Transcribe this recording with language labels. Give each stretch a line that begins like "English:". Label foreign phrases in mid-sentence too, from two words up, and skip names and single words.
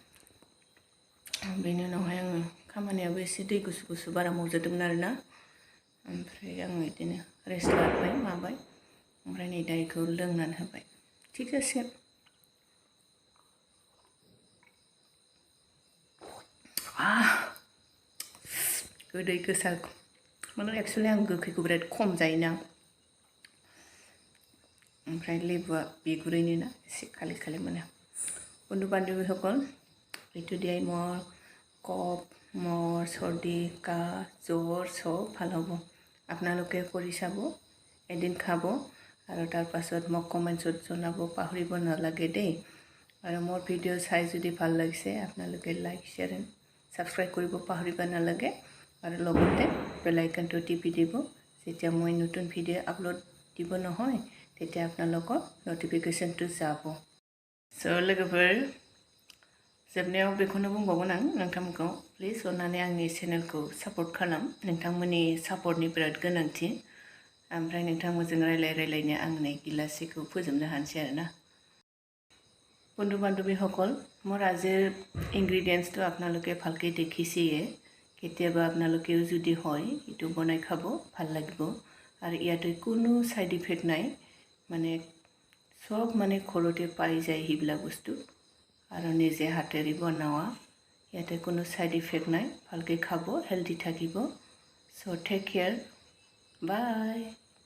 Bodo: बेनि उनावहाय आङो खामानियाबो एसे दै गुसु गुसु बारा मावजादोंमोन आरोना ओमफ्राय आङो बिदिनो रेस्ट लाबाय माबाय ओमफ्राय नै दा बेखौ लोंनानै होबाय थिग जासिगोन गोदै गोसा माने एक्सुवेलि आं गोखैखौ बिराद खम जायोना ओमफ्राय लेबुआ बिगुरैनो ना एसे खालि खालि मोनो
Assamese: बন্ধু বান্ধৱীসকল এইটো দিয়াই মোৰ কফ মোৰ চৰ্দি কাহ জ্বৰ চব ভাল হ'ব আপোনালোকে কৰি চাব এদিন খাব আৰু তাৰ পাছত মোক কমেণ্টছত জনাব পাহৰিব নালাগে দেই আৰু মোৰ ভিডিঅ' চাই যদি ভাল লাগিছে আপোনালোকে লাইক শ্বেয়াৰ এণ্ড ছাবস্ক্ৰাইব কৰিব পাহৰিব নালাগে আৰু লগতে বেল আইকনটো টিপি দিব যেতিয়া মই নতুন ভিডিঅ' আপলোড দিব নহয় তেতিয়া আপোনালোকৰ নটিফিকেশ্যনটো যাব
Bodo: स' लोगोफोर जोबनायाव बेखौनो बुंबावगोन आं नोंथांमोनखौ प्लिज अननानै आंनि चेनेलखौ सापर्ट खालाम नोंथांमोननि सापर्टनि बिराद गोनांथि ओमफ्राय नोंथांमोनजों रायलायनो आं नै गिलाससेखौ फोजोबनो हानोसै आरोना
Assamese: বন্ধু বান্ধৱীসকল মোৰ আজিৰ ইনগ্ৰিডিয়েণ্টছটো আপোনালোকে ভালকৈ দেখিছেয়ে কেতিয়াবা আপোনালোকেও যদি হয় এইটো বনাই খাব ভাল লাগিব আৰু ইয়াতে কোনো সাইড ইফেক্ট নাই মানে সব মানে ঘৰতে পাই যায় সেইবিলাক বস্তু আৰু নিজে হাতেৰে বনোৱা ইয়াতে কোনো সাইড ইফেক্ট নাই ভালকৈ খাব হেলদি থাকিব চ' টেক কেয়াৰ বাই